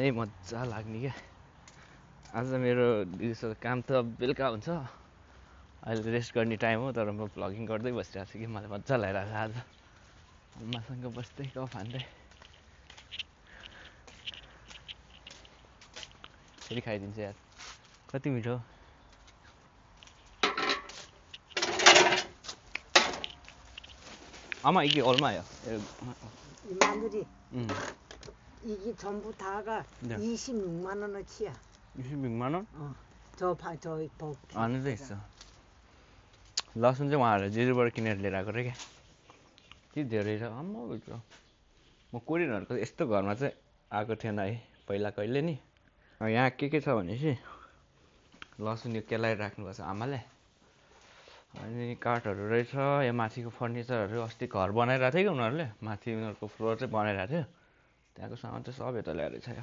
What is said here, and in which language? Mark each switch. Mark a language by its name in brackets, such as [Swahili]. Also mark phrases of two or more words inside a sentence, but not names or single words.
[Nepali] मजा लाग्ने क्या आज मेरो दिउँसो काम त बेलुका हुन्छ अहिले रेस्ट गर्ने टाइम हो तर म भ्लगिङ गर्दै बसिरहेको छु कि मलाई मजा लागिरहेको छ आज आमासँग बस्दै गफ हान्दै फेरि खाइदिन्छु यार कति मिठो [Korean] 아마 이게 얼마예요? 마늘이 이게 전부 다가 네. 26만 원어치야. 26만 원? 저 안에도 있어. [Nepali] लसुन चाहिँ उहाँहरूले जिरोबाट किनेर लिएर आएको रे क्या के धेरै छ आम्मा भित्र म कोरियनहरूको यस्तो घरमा चाहिँ आएको थिएन है पहिला कहिले नि यहाँ के छ भनेपछि लसुन यो केलाएर राख्नुभएको छ आमाले अनि काठहरू रहेछ यहाँ माथिको फर्निचरहरू अस्ति घर बनाइरहेको थियो कि उनीहरूले माथि उनीहरूको फ्लोर चाहिँ बनाइरहेको थियो त्यहाँको सामान चाहिँ सब यता ल्याएर छ